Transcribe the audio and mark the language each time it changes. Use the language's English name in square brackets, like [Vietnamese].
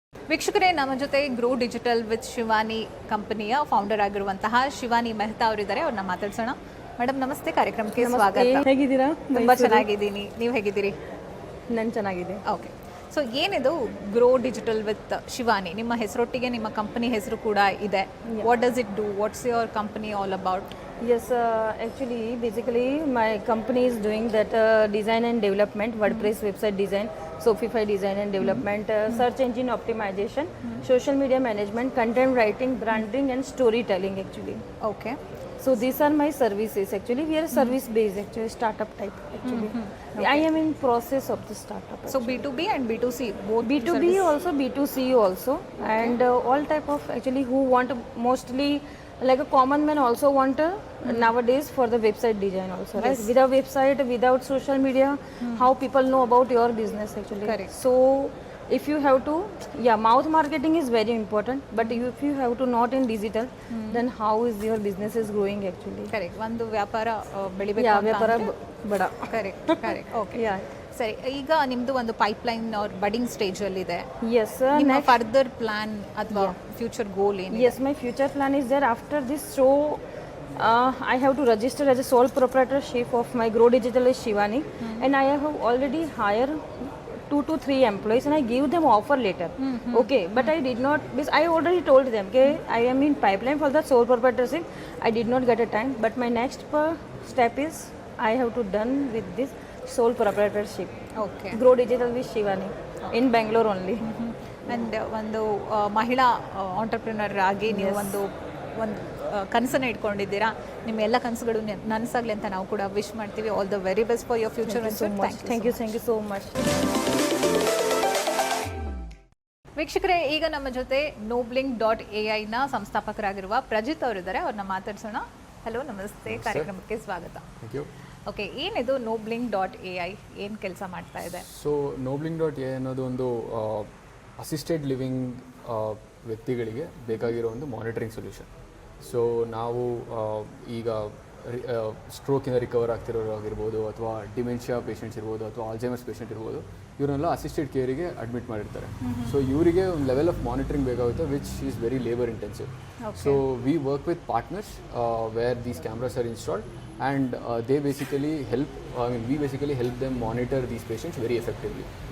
[Kannada] ವೀಕ್ಷಕರೇ, ನಮ್ಮ ಜೊತೆ ಗ್ರೋ ಡಿಜಿಟಲ್ ವಿತ್ ಶಿವಾನಿ ಕಂಪನಿಯ ಫೌಂಡರ್ ಆಗಿರುವಂತಹ ಶಿವಾನಿ ಮೆಹ್ತಾ ಅವರಿದ್ದಾರೆ. ಅವ್ರನ್ನ ಮಾತಾಡ್ಸೋಣ. ಮೇಡಮ್ ನಮಸ್ತೆ, ಕಾರ್ಯಕ್ರಮಕ್ಕೆ ಸ್ವಾಗತ. ಹೇಗಿದ್ದೀರಾ? ತುಂಬ ಚೆನ್ನಾಗಿದ್ದೀನಿ, ನೀವು ಹೇಗಿದ್ದೀರಿ? ನಾನು ಚೆನ್ನಾಗಿದೆ. ಓಕೆ, ಸೊ ಏನಿದು ಗ್ರೋ ಡಿಜಿಟಲ್ ವಿತ್ ಶಿವಾನಿ? ನಿಮ್ಮ ಹೆಸರೊಟ್ಟಿಗೆ ನಿಮ್ಮ ಕಂಪನಿ ಹೆಸರು ಕೂಡ ಇದೆ. [English] What does it do? What's your company all about? Yes, actually, basically, my company is doing that design and development, WordPress website design, Shopify design and development, search engine optimization, social media management, content writing, branding, and storytelling. Actually, okay, so these are my services. Actually, we are service based. Actually, startup type. Actually, I am in process of the startup. So B2B and B2C both? B2B also, B2C also, and all type of actually who want mostly. Like a common man also want nowadays for the website design also, right? Without website, without social media, how people know about your business actually. Correct. So if you have to, mouth marketing is very important, but if you have to not in digital, then how is your business is growing actually? [Kannada] Correct. ಒಂದು ವ್ಯಾಪಾರ ಬೆಳಿಬೇಕು. ವ್ಯಾಪಾರ ಬಡ. Correct. Okay, ಸರಿ. ಈಗ ನಿಮ್ದು ಒಂದು pipeline R budding stage ಅಲ್ಲಿ ಇದೆ. [English] Yes, sir. [Kannada] ನಿಮ್ಮ ಫರ್ದರ್ ಪ್ಲಾನ್ ಅಥವಾ ಫ್ಯೂಚರ್ ಗೋಲ್ ಏನು? [English] Yes, my future plan is that after this show, I have to register as a sole proprietorship of my Grow Digital is Shivani, and I have already hired 2 to 3 employees, and I give them offer later. Okay, but I did not, because I already told them, okay, I am in pipeline for the sole proprietorship. I did not get a time, but my next step is I have to done with this sole proprietorship. Okay, Grow Digital with Shivani in Bangalore only. [Kannada] And ಒಂದು ಮಹಿಳಾ entrepreneur ಆಗಿ ನೀವು ಒಂದು ಕನಸನ್ನು ಇಟ್ಕೊಂಡಿದ್ದೀರಾ. ನಿಮ್ಮ ಎಲ್ಲ ಕನಸುಗಳು ನನಸಾಗಲಿ ಅಂತ ನಾವು ಕೂಡ ವಿಶ್ ಮಾಡ್ತೀವಿ. [English] All the very best for your future. Thank you so much. [Kannada] ವೀಕ್ಷಕರೇ, ಈಗ ನಮ್ಮ ಜೊತೆ Noblink.ai ನ ಸಂಸ್ಥಾಪಕರಾಗಿರುವ ಪ್ರಜಿತ್ ಅವರಿದ್ದಾರೆ. ಅವ್ರನ್ನ ಮಾತಾಡ್ಸೋಣ. ಹಲೋ, ನಮಸ್ತೆ, ಕಾರ್ಯಕ್ರಮಕ್ಕೆ ಸ್ವಾಗತ. ಓಕೆ, ಏನಿದು Noblink.ai, ಏನು ಕೆಲಸ ಮಾಡ್ತಾ ಇದೆ? ಸೊ Noblink.ai ಅನ್ನೋದು ಒಂದು ಅಸಿಸ್ಟೆಡ್ ಲಿವಿಂಗ್ ವ್ಯಕ್ತಿಗಳಿಗೆ ಬೇಕಾಗಿರೋ ಒಂದು ಮಾನಿಟರಿಂಗ್ ಸೊಲ್ಯೂಷನ್. ಸೊ ನಾವು ಈಗ ಸ್ಟ್ರೋಕಿಂದ ರಿಕವರ್ ಆಗ್ತಿರೋರು ಆಗಿರ್ಬೋದು, ಅಥವಾ ಡಿಮೆನ್ಷಿಯಾ ಪೇಷಂಟ್ಸ್ ಇರ್ಬೋದು, ಅಥವಾ ಆಲ್ಝೈಮರ್ಸ್ ಪೇಷಂಟ್ ಇರ್ಬೋದು, ಇವರನ್ನೆಲ್ಲ ಅಸಿಸ್ಟೆಡ್ ಕೇರಿಗೆ ಅಡ್ಮಿಟ್ ಮಾಡಿರ್ತಾರೆ. ಸೊ ಇವರಿಗೆ ಒಂದು ಲೆವೆಲ್ ಆಫ್ ಮಾನಿಟರಿಂಗ್ ಬೇಕಾಗುತ್ತೆ [English] Which is very labour intensive. So we work with partners where these cameras are installed and they basically help, we basically help them monitor these patients very effectively.